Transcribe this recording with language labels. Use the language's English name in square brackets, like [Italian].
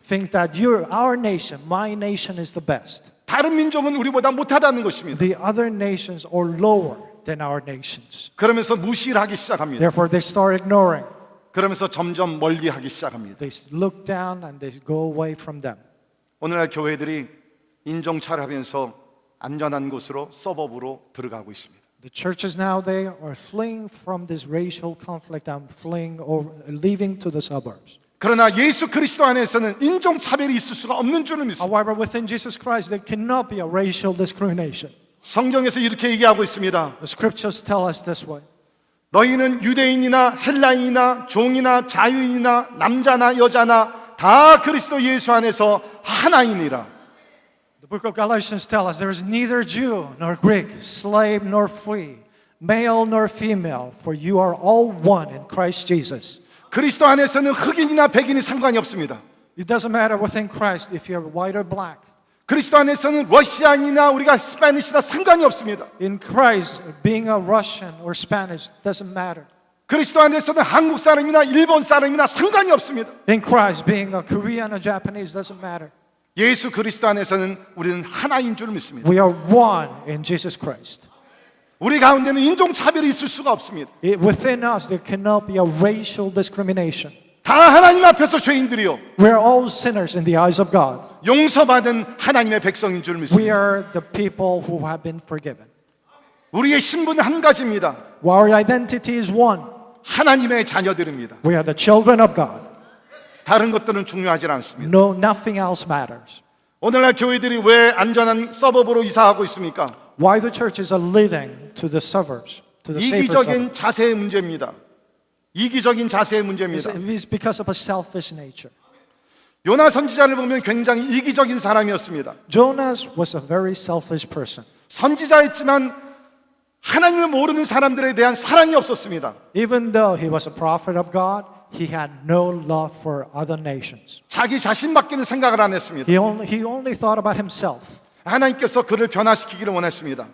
[English] Think that our nation, my nation is the best. [Korean] 다른 민족은 우리보다 못하다는 것입니다. [English] The other nations are lower than our nations. [Korean] 그러면서 무시를 하기 시작합니다. [English] Therefore, they start ignoring. [Korean] 그러면서 점점 멀리하기 시작합니다. [English] They look down and they go away from them. [Korean] 오늘날 교회들이 인종차별하면서 안전한 곳으로 서버브로 들어가고 있습니다. [English] The churches nowadays are fleeing from this racial conflict and fleeing or leaving to the suburbs. [Korean] 그러나 예수 그리스도 안에서는 인종차별이 있을 수가 없는 줄을 믿습니다. [English] However, within Jesus Christ, there cannot be a racial discrimination. [Korean] 성경에서 이렇게 얘기하고 있습니다. [English] The scriptures tell us this way. [Korean] 너희는 유대인이나 헬라인이나 종이나 자유인이나 남자나 여자나 다 그리스도 예수 안에서 하나이니라. [English] The book of Galatians tells us there is neither Jew nor Greek, slave nor free, male nor female, for you are all one in Christ Jesus. [Korean] 그리스도 안에서는 흑인이나 백인이 상관이 없습니다. [English] It doesn't matter within Christ if you're white or black. [Korean] 그리스도 안에서는 러시아인이나 우리가 스페니시나 상관이 없습니다. [English] In Christ, being a Russian or Spanish doesn't matter. [Korean] 그리스도 안에서는 한국 사람이나 일본 사람이나 상관이 없습니다. [English] In Christ, being a Korean or Japanese doesn't matter. [Korean] 예수 그리스도 안에서는 우리는 하나인 줄 믿습니다. [English] We are one in Jesus Christ. [Korean] 우리 가운데는 인종차별이 있을 수가 없습니다. [English] Within us, there cannot be a racial discrimination. [Korean] 다 하나님 앞에서 죄인들이요. [English] We are all sinners in the eyes of God. [Korean] 용서받은 하나님의 백성인 줄 [English] We [Korean] 믿습니다. [English] are the people who have been forgiven. [Korean] 우리의 신분은 한 가지입니다. [English] Our identity is one. [Korean] 하나님의 자녀들입니다. [English] We are the children of God. [Korean] 다른 것들은 중요하지 않습니다. [English] No, nothing else matters. [Korean] 오늘날 교회들이 왜 안전한 서버브로 이사하고 있습니까? [English] Why the churches are living to the suburbs, to the safer suburbs? [Korean] 이기적인 자세의 문제입니다. 이기적인 자세의 문제입니다. [English] It's because of a selfish nature. [Korean] 요나 선지자를 보면 굉장히 이기적인 사람이었습니다. [English] Jonas was a very selfish person. [Korean] 선지자였지만 하나님을 모르는 사람들에 대한 사랑이 없었습니다. [English] Even though he was a prophet of God, he had no love for other nations. [Korean] 자기 자신밖에는 생각을 안 했습니다. [English] He only thought about himself. [Korean] 하나님께서 그를 변화시키기를 원했습니다.